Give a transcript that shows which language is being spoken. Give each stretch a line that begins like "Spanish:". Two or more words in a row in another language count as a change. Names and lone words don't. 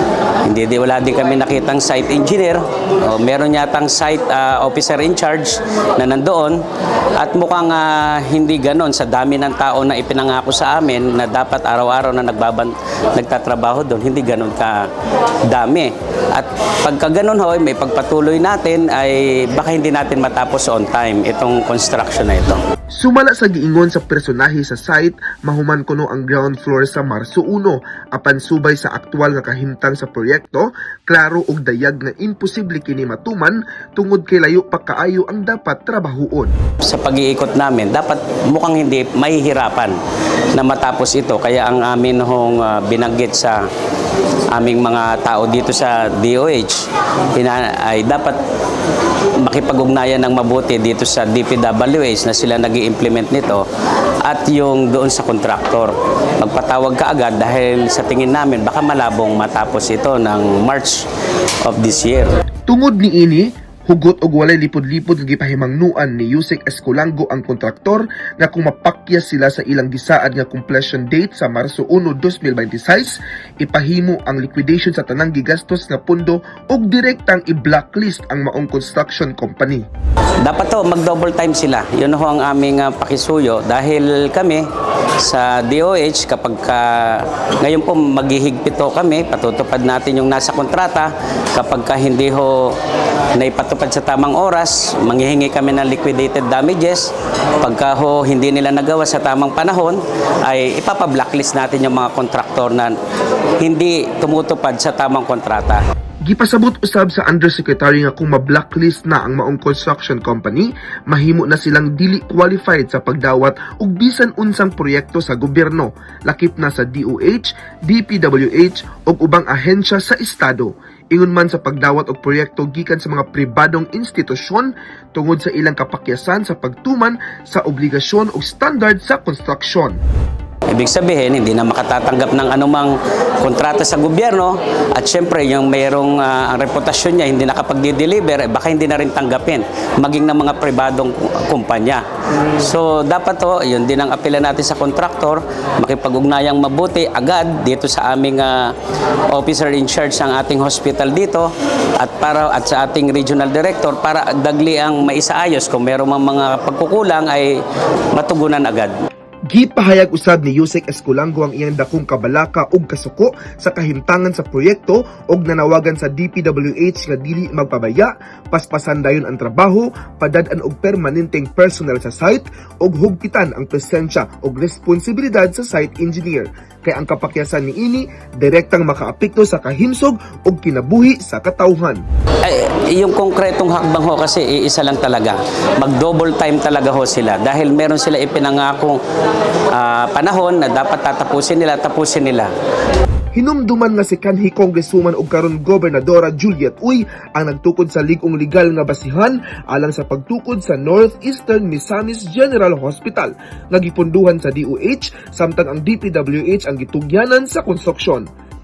Filipino: Wala din kami nakitang
English: site engineer.
Filipino: Meron yatang
English: site officer in charge
Filipino: na nandoon at mukhang hindi ganon sa dami ng tao na ipinangako sa amin na dapat araw-araw na nagtatrabaho doon, hindi ganon ka dami. At pagka ganon may pagpatuloy natin ay baka hindi natin matapos
English: on time
Filipino: itong construction na ito.
Cebuano: Sumala sa giingon sa personahe sa site, mahuman kuno ang ground floor sa Marso 1 apan subay sa aktwal nga kahimtang sa proyekto, klaro og dayag nga imposible kini matuman tungod kay layo pa kaayo ang dapat trabahoon.
Filipino: Sa pag-iikot namin, dapat mukhang hindi mahihirapan na matapos ito kaya ang amin binanggit sa aming mga tao dito sa DOH ay dapat makipag-ugnayan ng mabuti dito sa DPWH na sila nag-i-implement nito at yung doon sa kontraktor. Magpatawag ka agad dahil sa tingin namin baka malabong matapos ito ng
English: March of this year.
Cebuano: Tungod ni ini, hugot og walay lipod-lipod nga gipahimangnuan ni Yusek Escolango ang kontraktor nga kung mapakyas sila sa ilang gisaad nga
English: completion date
Cebuano: sa Marso 1, 2026, ipahimo ang liquidation sa tanang gigastos nga pundo ug direktang i-blacklist ang maong
English: construction company.
Filipino: Dapat mag-double time sila. Yun ang aming pakisuyo dahil kami sa DOH kapag ngayon po maghihigpito kami, patutupad natin yung nasa kontrata. Kapag hindi naipatupad sa tamang oras, manghihingi kami ng
English: liquidated damages.
Filipino: Pagka hindi nila nagawa sa tamang panahon, ay ipapa-blacklist natin yung mga kontraktor na hindi tumutupad sa tamang kontrata.
Cebuano: Gipasabot usab sa undersecretary nga kung ma-blacklist na ang maong
English: construction company,
Cebuano: mahimo na silang dili qualified sa pagdawat og bisan unsang proyekto sa gobyerno, lakip na sa DOH, DPWH ug ubang ahensya sa estado. Ingon man sa pagdawat og proyekto gikan sa mga pribadong institusyon tungod sa ilang kapakyasan sa pagtuman sa obligasyon ug standard sa konstruksyon.
Filipino: Ibig sabihin, hindi na makatatanggap ng anumang kontrata sa gobyerno at syempre yung mayroong ang reputasyon niya hindi nakapag-deliver, baka hindi na rin tanggapin maging ng mga pribadong kumpanya. So dapat yun din ang apela natin sa kontraktor, makipag-ugnayang mabuti agad dito sa aming
English: officer in charge
Filipino: ng ating hospital dito at sa ating
English: regional director
Filipino: para dagli ang maisaayos kung mayroong mga pagkukulang ay matugunan agad.
Cebuano: Gipahayag usab ni Yusek Escolango ang iyang dakong kabalaka ug kasuko sa kahimtangan sa proyekto ug nanawagan sa DPWH nga dili magpabaya, paspasan dayon ang trabaho, padad-an og permanenteng personnel sa site ug hugpitan ang presensya ug responsibilidad sa
English: site engineer.
Cebuano: Kay ang kapakyasan ni ini direktang makaapekto sa kahimsog ug kinabuhi sa katawhan.
Filipino: Yung konkretong hakbang kasi iisa lang talaga. Mag-double time talaga sila dahil meron sila ipinangakong panahon na dapat tapusin nila.
Cebuano: Hinumduman nga si kanhi Congresswoman ug karon Gobernadora Juliet Uy ang nagtukod sa ligong legal nga basihan alang sa pagtukod sa Northeastern Misamis General Hospital nga gipunduhan sa DOH samtang ang DPWH ang gitugyanan sa konstruksyon.